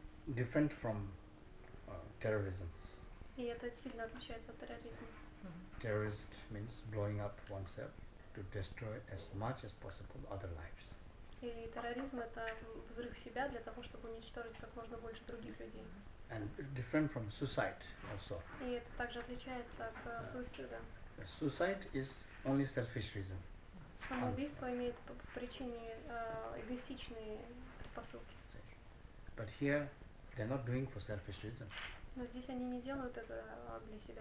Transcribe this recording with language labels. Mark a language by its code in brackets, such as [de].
[en] Different from terrorism. [ru] И это сильно отличается от терроризма. [en] Terrorist means blowing up oneself to destroy as much as possible other lives. [ru] И терроризм это взрыв себя для того, чтобы уничтожить как можно больше других людей. [en] And different from suicide also. [ru] И это также отличается от суицида. [en] Suicide is only selfish reason. [ru] Самоубийство имеет по причине эгоистичные предпосылки. [en] But here they're not doing for selfish reason. [ru] Но здесь они не делают это для себя